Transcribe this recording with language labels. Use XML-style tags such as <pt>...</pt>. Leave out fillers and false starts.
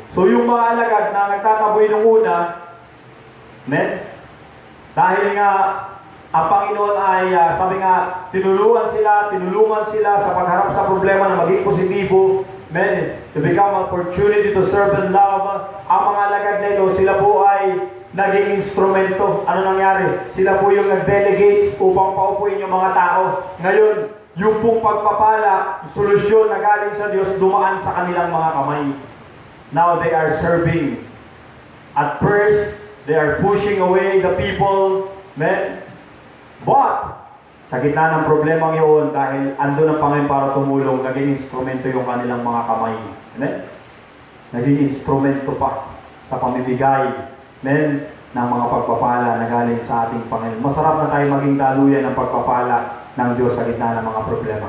<tl>So yung mga alagad na nagtataboy ng una, dahil nga ang Panginoon ay, sabi nga, tinulungan sila sa pagharap sa problema na maging positibo,</tl> <en>to become an opportunity to serve and love.</en> <tl>Ang mga alagad na ito, sila po ay naging instrumento. Ano nangyari? Sila po yung nag-delegates upang paupuin yung mga tao. Ngayon, yung pong pagpapala, solusyon na galing sa Diyos, dumaan sa kanilang mga kamay.</tl> <en>Now they are serving. At first, they are pushing away the people.</en> <tl>But, sa gitna ng problemang yun, dahil andun ang Panginoon para tumulong, naging instrumento yung kanilang mga kamay. Amen? Naging instrumento pa sa pamibigay ng mga pagpapala na galing sa ating Panginoon. Masarap na tayo maging daluyan ng pagpapala ng Diyos sa gitna ng mga problema.</tl>